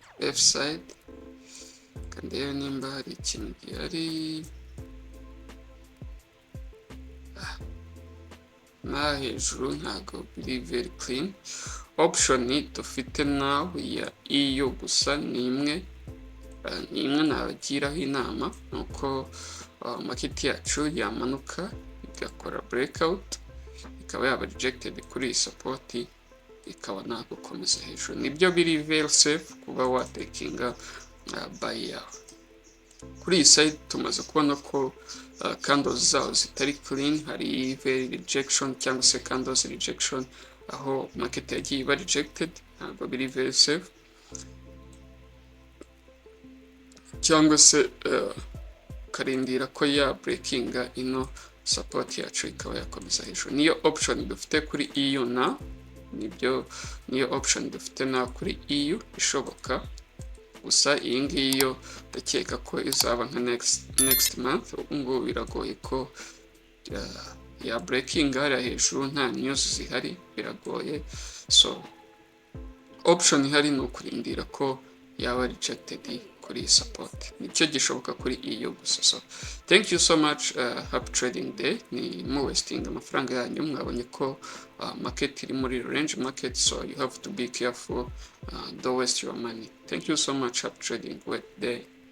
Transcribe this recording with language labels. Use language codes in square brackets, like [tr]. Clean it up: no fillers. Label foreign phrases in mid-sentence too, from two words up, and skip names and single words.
[en] left side [rw] kandi rero nimba hari ikintu gihari na hejuru ntago biri [en] very clean. [rw] Option dufite now ya EU gusa ni imwe nabagiraho inama nuko market yacu yamanuka igakora breakout ikaba yaba rejected kuri iyi support ikaba nta gukomeza hejuru, nibyo biri [en] very safe [rw] kuba watekinga [en] buy yawe. [rw] Kuri iyi side tumaze kubona ko candles zaho zitari clean, hari [en] very rejection [rw] cyangwa se [en] candles rejection [rw] aho market yagiye iba rejected, ntabwo biri [en] very safe, [rw] cyangwa se karindira ko ya breakinga ino support yacu ikaba yakomeza hejuru. Niyo option dufite kuri EU na niyo option dufite na kuri EU ishoboka, gusa iyi ngiyi yo ndakeka ko izaba nka [en] next month. [rw] Ubwo biragoye ko ya breaking hariya hejuru nta news zihari, biragoye. [en] So option [rw] ihari ni ukurindira ko yaba rejected kuri support, nicyo gishoboka kuri EU gusa. [en] So thank you so much, happy trading day. [rw] Ni mu [en] wasting [rw] amafaranga yanyu, mwabonye ko [en] market [rw] iri muri [en] range market, so you have to be careful, don't waste your money. Thank you so much, happy trading day.